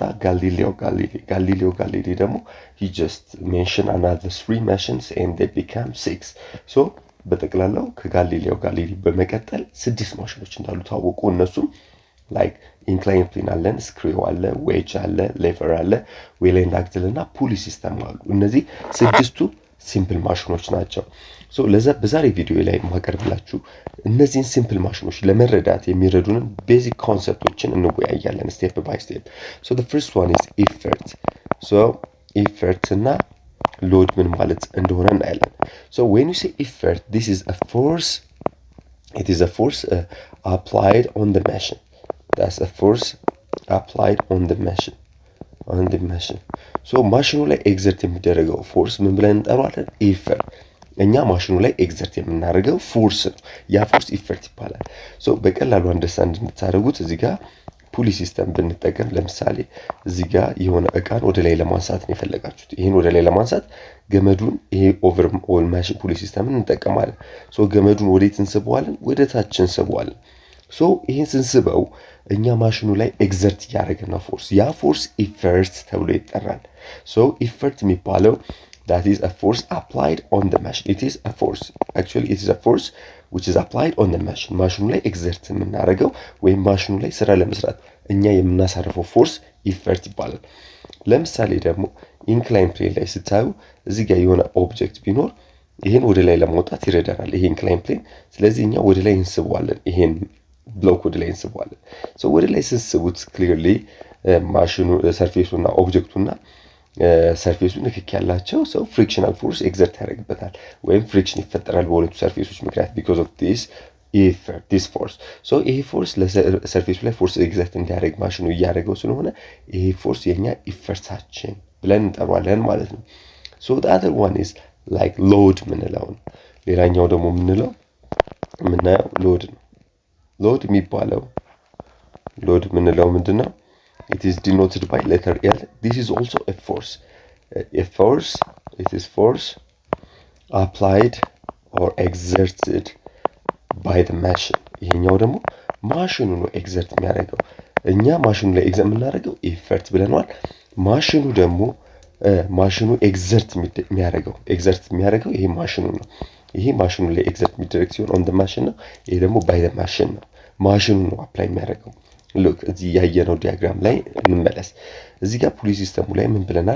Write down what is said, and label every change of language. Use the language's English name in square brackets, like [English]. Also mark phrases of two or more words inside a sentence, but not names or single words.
[English] ጋሊሊዮ ጋሊሊ ደግሞ he just mentioned another 3 machines and they became 6. [Amharic] በጠቅላላው ከጋሊሊዮ በመቀጠል 6 ማሽኖች እንዳሉ ታወቁ። እነሱም [English] like incline plane [Amharic] አለን፣ ስክሪው አለ፣ ዌጅ አለ፣ ሌቨር አለ፣ [English] wheel and axle [Amharic] እና ፑሊ ሲስተም አሉ። እነዚህ 6ቱ ሲምፕል ማሽኖች ናቸው። በዛሬ ቪዲዮ ላይ ማቀርብላችሁ እነዚህን ሲምፕል ማሽኖች ለመረዳት የሚረዱንን ቤዚክ ኮንሰፕቶችን እንወያያለን [English] step by step። the first one is effort. effort እና load [Amharic] ምን ማለት እንደሆነ እናያለን። [English] when you say effort, this is a force. It is a force applied on the machine. That's a force applied on the machine. [Amharic] ማሽኑ ላይ ኤግዘርት የሚደረገው ፎርስ ምን ብለን እንጠራዋለን? ኢፈርት። እኛ ማሽኑ ላይ ኤግዘርት የምናደርገው ፎርስ ነው። ያ ፎርስ ኢፈርት ይባላል። በቀላሉ አንደርስታንድ እንድታደርጉት እዚህ ጋር ፑሊ ሲስተም ብንጠቀም ለምሳሌ እዚህ ጋር የሆነ እቃን ወደ ላይ ለማንሳት ነው የፈለጋችሁት። ይሄን ወደ ላይ ለማንሳት ገመዱን ይሄ [English] over all machine pulley system [Amharic] እንጠቀማለን። ገመዱን ወዴት እንስበዋለን? ወደ ታች እንስበዋለን። ይሄን ስንስበው እኛ ማሽኑ ላይ ኤግዘርት ያደረገን ነው ፎርስ። ያ ፎርስ ኢፈርት ተብሎ ይጠራል። ኢፈርት የሚባለው [English] that is a force applied on the machine. It is a force. Actually it is a force which is applied on the machine. [Amharic] ማሽኑ ላይ ኤግዘርት የምናደርገው ወይም ማሽኑ ላይ ስራ ለመስራት እኛ የምናሳርፈው ፎርስ ኢፈርት ይባላል። ለምሳሌ ደግሞ [English] incline plane [Amharic] ላይ ስታዩ እዚህ ጋር የሆነ ኦብጀክት ቢኖር ይሄን ወደ ላይ ለማውጣት ይረዳናል ይሄ [English] incline plane። [Amharic] ስለዚህ እኛ ወደ ላይ እንስበዋለን ይሄን ብሎክ ወደ ላይ እንስበዋለን። ሶ ወደ ላይ ስንስቡት ክሊርሊ ማሽኑ ሰርፌሱና ኦብጀክቱና ሰርፌሱ ንክክ ያላቸው ሰው [English] frictional force exert [Amharic] ያደርግበታል ወይም ፍሪክሽን ይፈጠራል በሁለቱ ሰርፌሶች ምክንያት [English] because of this force። [Amharic] ሶ ይሄ ፎርስ ለሰርፌሱ ላይ [English] force exert [Amharic] እንዲያደርግ ማሽኑ እያደረገው ስለሆነ ይሄ ፎርስ የኛ ኢፈርታችን ብለን እንጠሯለን ማለት ነው። ሶ [English] the other one is like load [Amharic] ምንለው ነው። ሌላኛው ደግሞ የምናየው ሎድ ነው። ሎድ የሚባለው ሎድ ምንለው ምንድነው? [English] It is denoted by letter L. This is also a force. It is force applied or exerted by the machine. [Amharic] ይሄኛው ደግሞ ማሽኑ ነው ኤግዘርት የሚያደርገው። እኛ ማሽኑ ላይ ኤግዘርት የምናደርገው ኢፈርት ብለናል። ማሽኑ ደግሞ ማሽኑ ኤግዘርት የሚያደርገው ይሄ ማሽኑ ነው። ይሄ ማሽኑ ላይ ኤግዘርት የሚደረግ ሲሆን [English] on the machine [Amharic] ነው። ይሄ ደግሞ [English] by the machine [Amharic] ነው። ማሽኑ ነው አፕላይ የሚያደርገው። ሉክ እዚህ ያየነው ዲያግራም ላይ እንመለስ። እዚህ ጋር ፑሊ ሲስተሙ ላይ ምን ብለናል?